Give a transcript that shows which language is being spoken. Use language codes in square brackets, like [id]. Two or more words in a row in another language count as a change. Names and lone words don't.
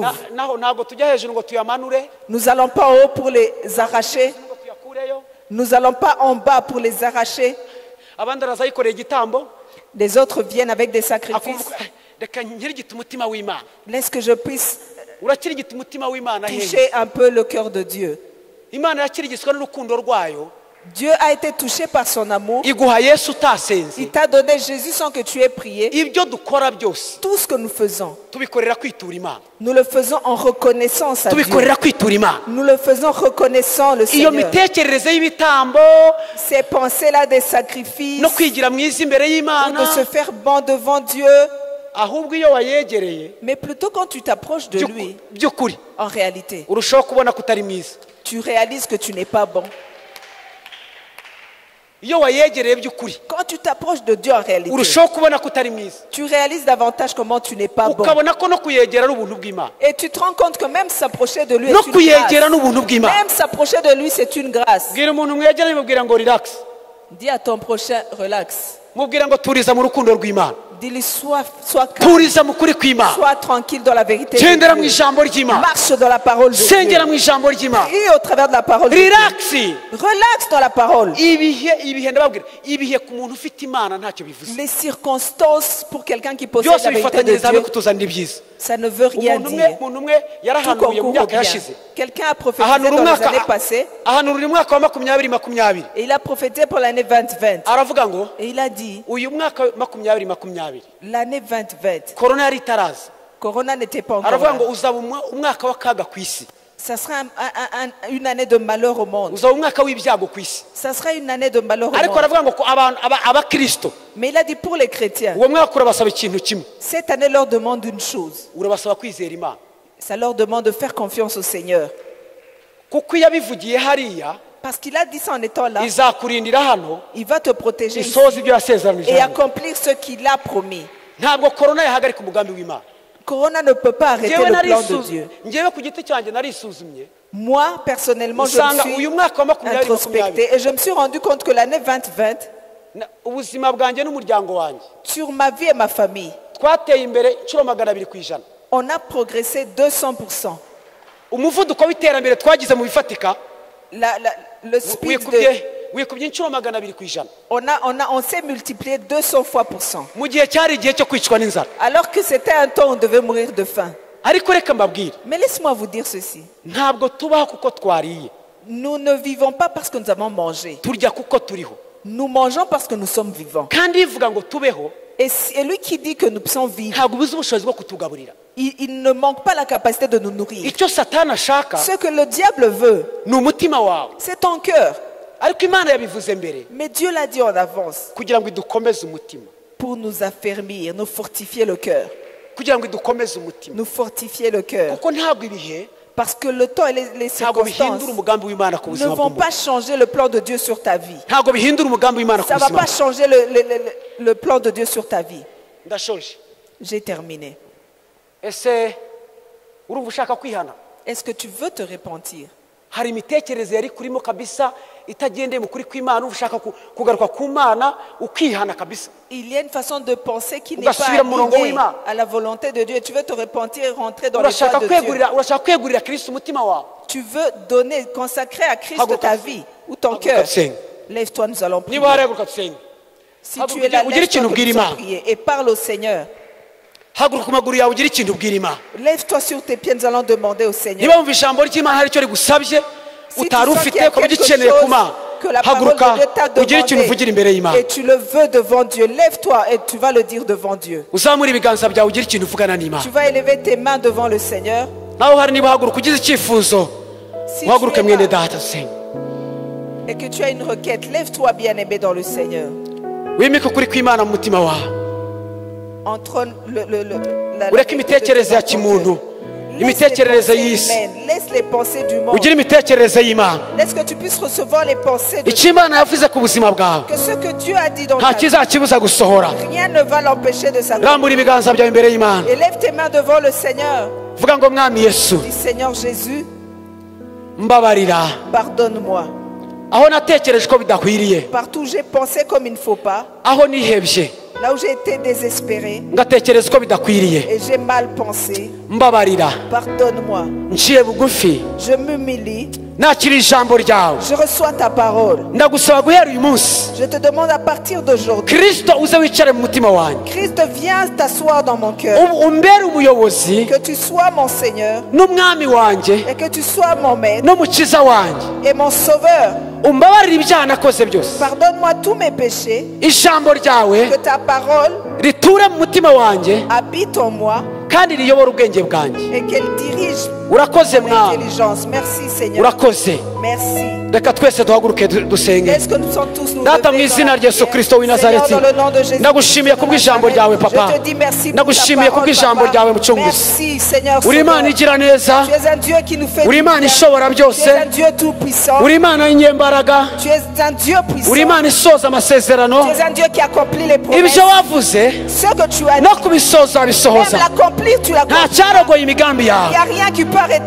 [rw] naho ntabwo tujya hejuru ngo tuyamanure, [fr] Nous n'allons pas en haut pour les arracher, [rw] ngo tuyakureyo. [fr] nous n'allons pas en bas pour les arracher. [rw] abandi araza yikoreye igitambo, [fr] Les autres viennent avec des sacrifices. [rw] akumva reka nkirigite umutima w'imana. [fr] Laisse que je puisse [rw] urakirigita umutima w'imana hehe? [fr] toucher un peu le cœur de Dieu. [rw] imana yakirigiswa n'urukundo rwayo, [fr] Dieu a été touché par son amour. [rw] iguha yesu utasenze. [fr] Il t'a donné Jésus sans que tu aies prié. [rw] ibyo dukora byose [fr] Tout ce que nous faisons, [rw] tubikorera kwitura imana, [fr] nous le faisons en reconnaissance à Dieu. [rw] tubikorera kwitura imana. [fr] Nous le faisons reconnaissant le [rw] iyo [fr] Seigneur. [rw] mitekerereze y'ibitambo [fr] Ces pensées-là des sacrifices, [rw] no kwigira mwiza imbere [fr] ou de [rw] y'imana, [fr] se faire bon devant Dieu, [rw] ahubwo iyo wayegereye [fr] mais plutôt quand tu t'approches de lui, [rw] by'ukuri [fr] en réalité, [rw] urushaho kubona ko utari mwiza. [fr] tu réalises que tu n'es pas bon. [rw] iyo wayegereye by'ukuri [fr] Quand tu t'approches de Dieu en réalité, [rw] urushaho kubona ko utari mwiza, [fr] tu réalises davantage comment tu n'es pas bon. [rw] ukabona ko no kuyegera ari ubuntu bw'imana, [fr] Et tu te rends compte que même s'approcher de lui [rw] no [fr] est une [rw] kuyegera [fr] grâce. [rw] n'ubuntu bw'imana. [fr] Même s'approcher de lui, c'est une grâce. [rw] bwira umuntu mwegeranye mubwira ngo relax, [fr] Dis à ton prochain, relax. [rw] mubwira ngo turiza mu rukundo rw'imana, [fr] Dis-lui, sois calme, [rw] turiza mu kuri kw'imana, [fr] sois tranquille dans la vérité de [rw] gendera mu [fr] Dieu. [rw] ijambo ry'imana, [fr] Marche dans la parole de [rw] sengera mu [fr] Dieu. [rw] ijambo ry'imana, [fr] Prie au travers de la parole de Dieu. [rw] relax. [fr] Relax dans la parole. [rw] ibihe ndababwira, ibihe ku muntu ufite imana ntacyo bivuze. [fr] Les circonstances pour quelqu'un qui possède [rw] byose [fr] la vérité de [rw] bifatanyiriza hamwe [fr] Dieu, [rw] kutuzanira ibyiza. [fr] ça ne veut rien [rw] umuntu [fr] dire. [rw] umwe [fr] Tout [rw] yarahanuye mu [fr] concourt au [rw] myaka [fr] bien. [rw] yashize, [fr] Quelqu'un a prophétisé [rw] ahanura [fr] dans les [rw] umwaka [fr] années passées [rw] ahanurira umwaka wa 2020, [fr] et il a prophétisé pour l'année 2020. [rw] aravuga ngo [fr] Et il a dit, [rw] uyu mwaka wa 2020 [fr] l'année 2020, [rw] korona yari itaraza, [fr] Corona n'était pas encore [rw] aravuga [fr] là. [rw] ngo uzaba umwaka w'akaga ku isi, [fr] Ça sera une année de malheur au monde. [rw] uzaba umwaka w'ibyago ku isi. [fr] Ça sera une année de malheur au [rw] ariko [fr] monde. [rw] aravuga ngo abakristo [fr] Mais il a dit pour les chrétiens, [rw] uwo mwaka urabasaba ikintu kimwe, [fr] cette année leur demande une chose. [rw] urabasaba kwizera imana, [fr] Ça leur demande de faire confiance au Seigneur. [rw] kuko iyo abivugiye hariya [fr] Parce qu'il a dit ça en étant là, [rw] izakurindira hano, [fr] il va te protéger ici [rw] isoza ibyo yasezeranije [fr] et [rw] hano. [fr] accomplir ce qu'il a promis. [rw] ntabwo korona yahagarika umugambi w'imana. [fr] Corona ne peut pas arrêter [rw] Njyewe [fr] le plan de Dieu. [rw] njyewe ku giti cyanjye narisuzumye, [fr] Moi, personnellement, je me [rw] usanga [fr] suis [rw] uyu mwaka wa 2020 [fr] introspecté et je me suis rendu compte que l'année 2020, [rw] ubuzima bwanjye n'umuryango wanjye [fr] sur ma vie et ma famille, [rw] twateye imbere inshuro 200%. [fr] on a progressé 200%. [rw] umuvuduko w'iterambere twagize mu bifatika [fr] Le speed [rw] wikubye wikubye inshuro 200 ku ijana [fr] On s'est multiplié 200 fois pour 100. [rw] mu gihe cyari igihe cyo kwicwa n'inzara. [fr] Alors que c'était un temps où on devait mourir de faim. [rw] Ariko reka mbabwire, [fr] Mais laisse-moi vous dire ceci. [rw] ntabwo tubaho kuko twariye, [fr] Nous ne vivons pas parce que nous avons mangé. [rw] turya kuko turiho. [fr] Nous mangeons parce que nous sommes vivants. [rw] Kandi ivuga ngo tubeho, [fr] Et lui qui dit que nous sommes vivants, [rw] ntabwo ubuze ubushobozi bwo kutugaburira. [fr] il ne manque pas la capacité de nous nourrir. [rw] Icyo Satani ashaka [fr] Ce que le diable veut, [rw] ni umutima wawe. [fr] c'est ton cœur. [rw] Ariko Imana yabivuze mbere [fr] Mais Dieu l'a dit en avance [rw] kugira ngo idukomeze umutima, [fr] pour nous affermir, nous fortifier le cœur. [rw] kugira ngo idukomeze umutima. [fr] Nous fortifier le cœur. [rw] Kuko ntabwo ibihe [fr] Parce que le temps et les [rw] ntabwo [fr] circonstances [rw] bihindura umugambi w'Imana ku [fr] ne [rw] buzima [fr] vont [rw] bw'umuntu. [fr] pas changer le plan de Dieu sur ta vie. [rw] Ntabwo bihindura umugambi w'Imana ku [fr] Ça ne va [rw] buzima [fr] pas [rw] bwawe. [fr] changer le plan de Dieu sur ta vie. [rw] Ndashoje. [fr] J'ai terminé. [rw] Ese urumva ushaka kwihana? [fr] Est-ce que tu veux te repentir? [rw] Hari imitekerereze yari kurimo kabisa itagendeye mu kuri kw'Imana, ushaka kugaruka ku Mana ukihana kabisa. [fr] Il y a une façon de penser qui n'est pas [rw] Ugasubira mu murongo [fr] alignée [rw] w'Imana. [fr] à la volonté de Dieu. Et tu veux te repentir et rentrer dans les voies [rw] Urashaka [fr] de Dieu. [rw] kwegurira Kristo umutima wawe. [fr] Tu veux donner, consacrer à Christ [rw] Haguruka. [fr] ta vie ou ton [rw] Haguruka [fr] cœur. [rw] dusenge. [fr] Lève-toi, nous allons prier. [rw] Niba hareguka dusenge. [fr] Si tu es là, [rw] Ugire ikintu [fr] lève-toi, [rw] ubwira [fr] nous allons [rw] Imana. [fr] prier. Et parle au Seigneur. [rw] Haguruka ku maguru yawe ugire ikintu ubwira Imana. [fr] Lève-toi sur tes pieds, nous allons demander au Seigneur. [rw] Niba wumva ijambo ry'Imana hari icyo rigusabye [fr] Si tu [rw] utari [fr] sens qu'il y [rw] ufite [fr] a [rw] ukaba [fr] quelque [rw] ugikeneye [fr] chose [rw] ku Mana, [fr] que la parole [rw] haguruka [fr] de Dieu t'a [rw] ugire ikintu uvugira imbere [fr] demandé [rw] y'Imana. [fr] et tu le veux devant Dieu, lève-toi et tu vas le dire devant Dieu. [rw] Uzamure ibiganza byawe ugire ikintu uvugana n'Imana. [fr] Tu vas élever tes mains devant le Seigneur. [rw] nawe hari niba haguruka ugize icyifuzo [fr] Si [rw] uhaguruke [fr] tu es [rw] mwene [fr] là [rw] data dusenge. [fr] et que tu as une requête, lève-toi bien-aimé dans le Seigneur. [rw] wimike ukuri kw'Imana mu mutima wawe. [fr] Entre la [rw] ureke imitekerereze ya kimuntu, imitekerereze y'isi, [fr] laisse les pensées du monde. [rw] ugire imitekerereze y'Imana. [fr] Laisse que tu puisses recevoir les pensées de [rw] icyo Imana yavuze ku buzima bwawe [fr] que ce que Dieu a dit dans [rw] nta [fr] ta vie, [rw] kizakibuza gusohora. [fr] rien ne va l'empêcher de s'accomplir. [rw] rambura ibiganza byawe imbere y'Imana, [fr] Élève tes mains devant le Seigneur. [rw] vuga ngo mwami Yesu [fr] Dis Seigneur Jésus, [rw] mbabarira [fr] pardonne-moi. [rw] aho natekereje ko bidakwiriye, [fr] Partout où j'ai pensé comme il ne faut pas, [rw] aho nihebye [fr] là où j'ai été désespéré [rw] ngatekereza ko bidakwiriye, [fr] et j'ai mal pensé, [rw] mbabarira [fr] pardonne-moi. [rw] nciye bugufi [fr] Je m'humilie, [rw] nakira ijambo ryawe. [fr] je reçois ta parole. [rw] ndagusaba guhera uyu munsi [fr] Je te demande à partir d'aujourd'hui, [rw] Kristo uze wicare mu mutima wanjye, [fr] Christ, viens t'asseoir dans mon cœur, [rw] umbere umuyobozi [fr] que tu sois mon Seigneur [rw] n'umwami wanjye [fr] et que tu sois mon maître [rw] n'umukiza wanjye. [fr] et mon sauveur. [rw] umbabarire ibyaha nakoze byose, [fr] Pardonne-moi tous mes péchés, [rw] ijambo ryawe [fr] que ta parole [rw] riture mu mutima wanjye [fr] habite en moi [rw] kandi riyobora ubwenge bwanjye. [fr] et qu'elle dirige [rw] urakoze [fr] mon [rw] mwami, [fr] intelligence. Merci Seigneur. [rw] urakoze. [fr] Merci. [rw] reka twese duhaguruke dusenge. [fr] Est-ce que nous sommes tous nous [rw] data mu [fr] lever dans [rw] izina [fr] la [rw] rya Yesu [fr] prière? [rw] Kristo w'i [fr] Seigneur, [rw] Nazareti, [fr] dans le nom de Jésus [rw] ndagushimiye [fr] Christ de [rw] kubw'ijambo ryawe [fr] Nazareth, [rw] papa, [fr] je te dis merci pour [rw] ndagushimiye [fr] ta parole, [rw] kubw'ijambo [fr] papa. [rw] ryawe mucunguzi. [fr] Merci Seigneur [rw] uri Imana [fr] Sauveur. [rw] igira neza, [fr] Tu es un Dieu qui nous fait [rw] uri [fr] du [rw] Imana [fr] bien. [rw] ishobora [fr] Tu es [rw] byose, [fr] un Dieu tout puissant. [rw] uri Imana y'inyembaraga, [fr] Tu es un Dieu puissant. [rw] uri Imana isoza amasezerano. [fr] Tu es un Dieu qui accomplit les promesses. [rw] ibyo wavuze [fr] Ce que tu as [rw] no [fr] dit, [rw] kubisoza [fr] même [rw] bisohoza. [fr] l'accomplir, tu [rw] nta [fr] l'accomplis. [rw] cyarogoye imigambi [fr] Il n'y [rw] yawe, [fr] a rien qui peut arrêter